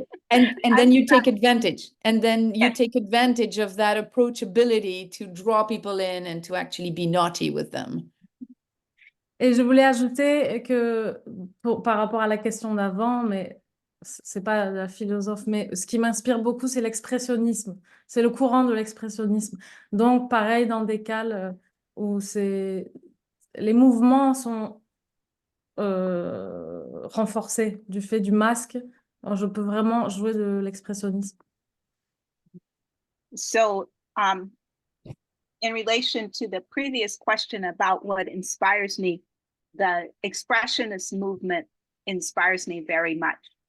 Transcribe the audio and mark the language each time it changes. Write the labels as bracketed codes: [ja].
[en] And then you take advantage, Yeah. take advantage of that approachability to draw people in and to actually be naughty with them. [fr] Et je voulais ajouter que par rapport à la question d'avant, mais c'est pas la philosophe, mais ce qui m'inspire beaucoup, c'est l'expressionnisme. C'est le courant de l'expressionnisme. Donc, pareil, dans des cas où les mouvements sont renforcés du fait du masque, alors je peux vraiment jouer de l'expressionnisme. [en] So in relation to the previous question about what inspires me, the expressionist movement inspires me very much.